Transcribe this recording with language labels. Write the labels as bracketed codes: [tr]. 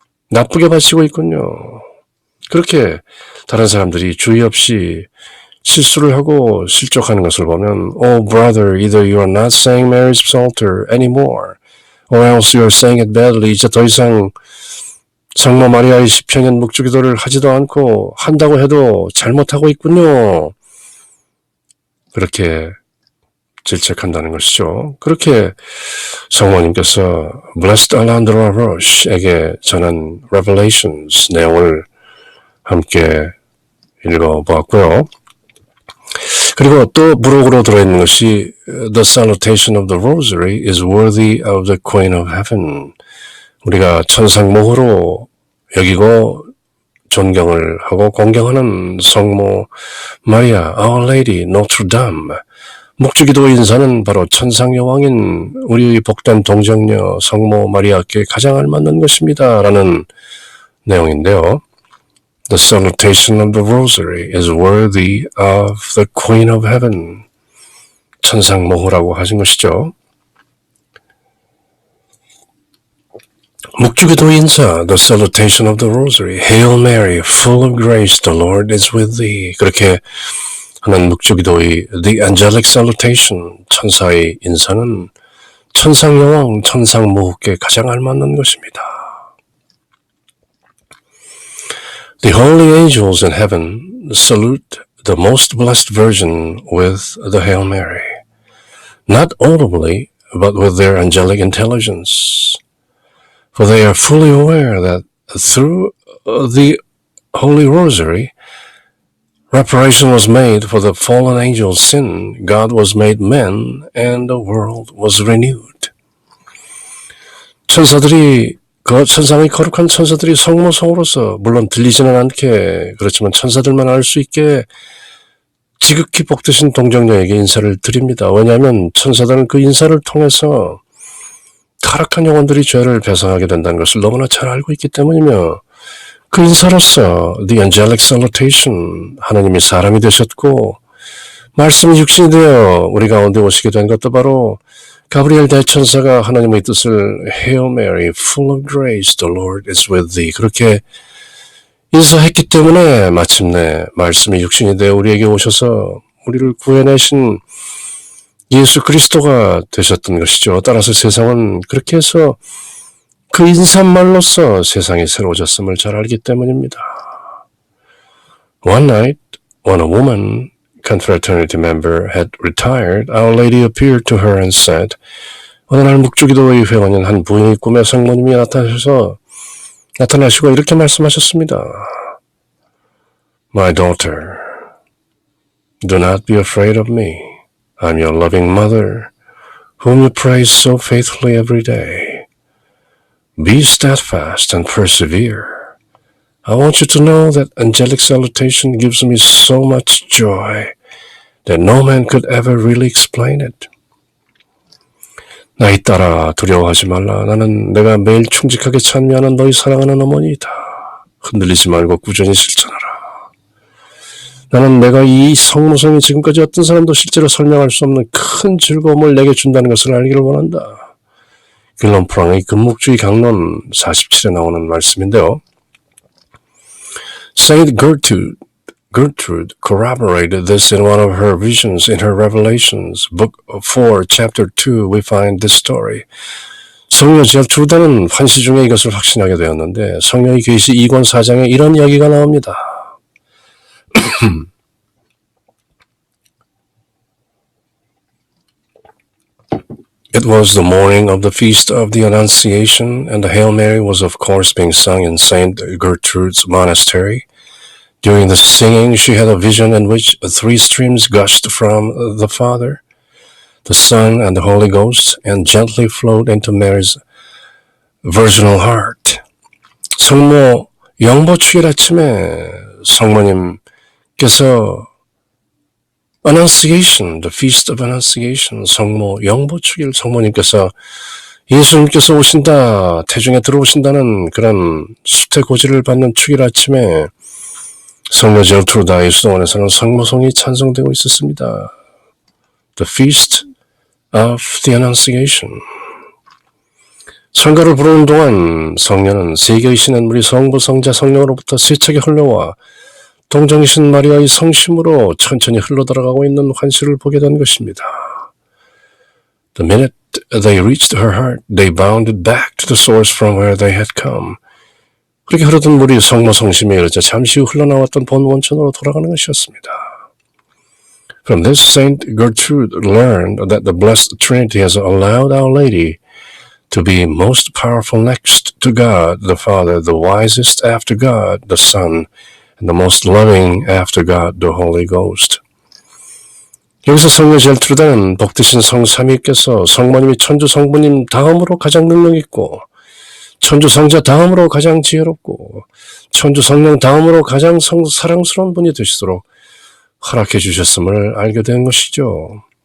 [ko] 나쁘게 바치고 있군요. 그렇게 다른 사람들이 주의 없이 실수를 하고 실족하는 것을 보면 [en] Oh brother, either you are not saying Mary's Psalter anymore or else you are saying it badly. [ko] 이제 더 이상 성모 마리아의 시편인 묵주기도를 하지도 않고 한다고 해도 잘못하고 있군요. 그렇게 질책한다는 것이죠. 그렇게 성모님께서 Blessed Alejandro Roche에게 전한 Revelations 내용을 함께 읽어보았고요. 그리고 또 부록으로 들어있는 것이 [en] The salutation of the rosary is worthy of the Queen of Heaven. [ko] 우리가 천상모호로 여기고 존경을 하고 공경하는 성모 마리아, Our Lady, Notre Dame, 묵주기도 인사는 바로 천상여왕인 우리의 복된 동정녀 성모 마리아께 가장 알맞는 것입니다. 라는 내용인데요. [en] The salutation of the rosary is worthy of the Queen of Heaven. [ko] 천상모호라고 하신 것이죠. 묵주기도 인사, [en] the salutation of the rosary, Hail Mary, full of grace, the Lord is with thee. [ko] 그렇게 하는 묵주기도의 [en] the angelic salutation, [ko] 천사의 인사는 천상여왕, 천상모후께 가장 알맞는 것입니다. [en] The holy angels in heaven salute the most blessed Virgin with the Hail Mary, not audibly, but with their angelic intelligence. For they are fully aware that through the Holy Rosary, reparation was made for the fallen angel's sin, God was made man, and the world was renewed. [ko] 천사들이, 천상의 거룩한 천사들이 성모성으로서, 물론 들리지는 않게, 그렇지만 천사들만 알 수 있게 지극히 복되신 동정녀에게 인사를 드립니다. 왜냐하면 천사들은 그 인사를 통해서 타락한 영혼들이 죄를 배상하게 된다는 것을 너무나 잘 알고 있기 때문이며 그 인사로서 [en] the angelic salutation, [ko] 하나님이 사람이 되셨고 말씀이 육신이 되어 우리 가운데 오시게 된 것도 바로 가브리엘 대천사가 하나님의 뜻을 [en] Hail Mary, full of grace, the Lord is with thee [ko] 그렇게 인사했기 때문에 마침내 말씀이 육신이 되어 우리에게 오셔서 우리를 구해내신 예수 그리스도가 되셨던 것이죠. 따라서 세상은 그렇게 해서 그 인사말로써 세상이 새로워졌음을 잘 알기 때문입니다. [en] One night, when a woman, confraternity member, had retired, Our Lady appeared to her and said, [ko] 어느 날 묵주기도의 회원인 한 부인의 꿈에 성모님이 나타나시고 이렇게 말씀하셨습니다. [en] My daughter, do not be afraid of me. I'm your loving mother, whom you praise so faithfully every day. Be steadfast and persevere. I want you to know that angelic salutation gives me so much joy that no man could ever really explain it. [ko] 나의 딸아, 두려워하지 말라. 나는 내가 매일 충직하게 찬미하는 너희 사랑하는 어머니이다. 흔들리지 말고 꾸준히 실천하라. 나는 내가 이 성모성이 지금까지 어떤 사람도 실제로 설명할 수 없는 큰 즐거움을 내게 준다는 것을 알기를 원한다. 길럼프랑의 금묵주의 강론 47에 나오는 말씀인데요. [en] Saint Gertrude corroborated this in one of her visions in her Revelations, Book 4, Chapter 2, we find this story. [ko] 성녀 제르트루다는 환시 중에 이것을 확신하게 되었는데 성녀의 계시 2권 4장에 이런 이야기가 나옵니다. [en] It was the morning of the feast of the Annunciation, and the Hail Mary was of course being sung in St. Gertrude's monastery. During the singing, she had a vision in which 3 streams gushed from the Father, the Son, and the Holy Ghost, and gently flowed into Mary's virginal heart. [ko] 성모 영보축일 아침에 성모님께서 [en] Annunciation, the Feast of Annunciation, [ko] 성모 영보축일 성모님께서 예수님께서 오신다, 태중에 들어오신다는 그런 수태고지를 받는 축일 아침에 성녀 제르트루다 예수동원에서는 성모성이 찬송되고 있었습니다. [en] The Feast of the Annunciation. [ko] 성가를 부르는 동안 성녀는 세계의 신한물이 성부, 성자, 성령으로부터 세차게 흘러와 동정이신 마리아의 성심으로 천천히 흘러들어가고 있는 환시를 보게 된 것입니다. [en] The minute they reached her heart, they bounded back to the source from where they had come. [ko] 그렇게 흐르던 물이 성모 성심에 이르자 잠시 후 흘러나왔던 본 원천으로 돌아가는 것이었습니다. [en] From this, Saint Gertrude learned that the Blessed Trinity has allowed Our Lady to be most powerful next to God the Father, the wisest after God the Son, and the most loving after God the Holy Ghost. [ko] 여기서 성녀 제르트루다는 복되신 성삼위께서 성모님이 천주 성부님 다음으로 가장 능력 있고 천주 성자 다음으로 가장 지혜롭고 천주 성령 다음으로 가장 사랑스러운 분이 되시도록 허락해 주셨음을 알게 된 것이죠.